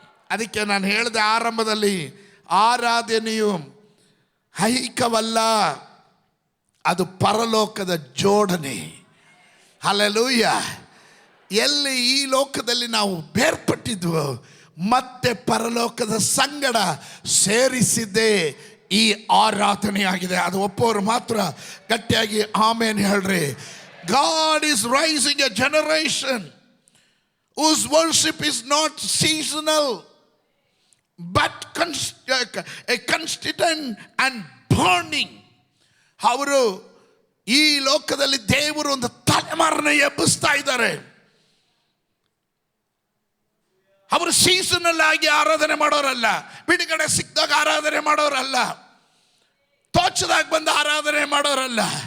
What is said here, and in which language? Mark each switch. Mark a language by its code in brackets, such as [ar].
[kn] ಅದಕ್ಕೆ ನಾನು ಹೇಳಿದೆ ಆರಂಭದಲ್ಲಿ, ಆರಾಧನೆಯು ಐಹಿಕವಲ್ಲ, ಅದು ಪರಲೋಕದ ಜೋಡಣೆ. ಹಲ್ಲೆಲೂಯಾ. ಎಲ್ಲಿ ಈ ಲೋಕದಲ್ಲಿ ನಾವು ಬೇರ್ಪಟ್ಟಿದ್ವೋ ಮತ್ತೆ ಪರಲೋಕದ ಸಂಗಡ ಸೇರಿಸಿದ್ದೇ ಈ ಆರಾಧನೆಯಾಗಿದೆ. ಅದು ಒಪ್ಪೋರು ಮಾತ್ರ ಗಟ್ಟಿಯಾಗಿ ಆಮೇನ್ ಹೇಳ್ರಿ. [en] God is raising a generation whose worship is not seasonal but a constant and burning. [kn] ಅವರು ಈ ಲೋಕದಲ್ಲಿ ದೇವರು ಒಂದು ತಲೆಮಾರನ್ನ ಎಬ್ಬಿಸ್ತಾ ಇದ್ದಾರೆ. ಅವರು ಸೀಸನಲ್ ಆಗಿ ಆರಾಧನೆ ಮಾಡೋರಲ್ಲ, ಬಿಡುಗಡೆ ಸಿಕ್ಕಿದಾಗ ಆರಾಧನೆ ಮಾಡೋರಲ್ಲ, ತೋಚದಾಗ ಬಂದು ಆರಾಧನೆ ಮಾಡೋರಲ್ಲ.